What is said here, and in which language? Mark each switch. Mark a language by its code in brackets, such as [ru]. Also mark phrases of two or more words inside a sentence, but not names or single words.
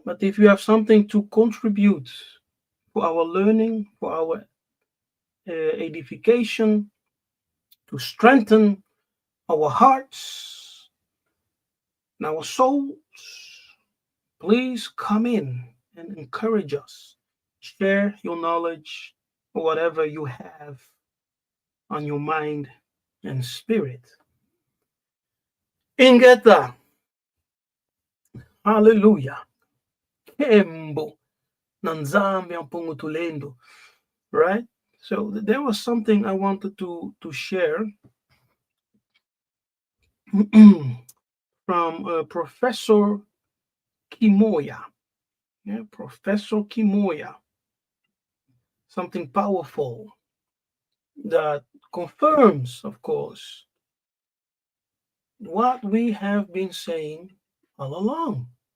[en] But if you have something to contribute for our learning, for our edification, to strengthen our hearts and our souls, please come in and encourage us. Share your knowledge or whatever you have on your mind and spirit. [kg] Ingeta. Hallelujah. Kembo. Nzambi Ampungu Tulendo. [en] Right? So there was something I wanted to share from Professor Kimoya. Yeah, Professor Kimoya. Something powerful that confirms, of course, what we have been saying all along.